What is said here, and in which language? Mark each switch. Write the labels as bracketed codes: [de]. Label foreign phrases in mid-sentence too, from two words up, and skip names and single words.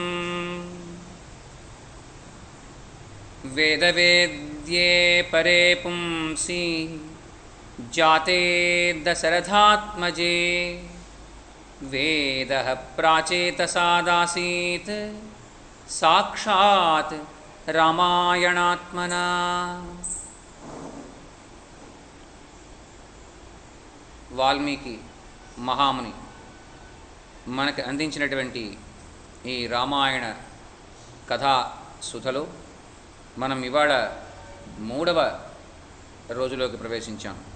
[sa] वेदवेद्ये परे पुंसि जाते दशरथात्मजे वेदः प्राचेतसादासीत् साक्षात् रामायणात्मना। [te] వాల్మీకి మహాముని మనకు అందించినటువంటి ఈ రామాయణ కథా సుధలో మనం ఇవాళ 3వ రోజులోకి ప్రవేశించాం.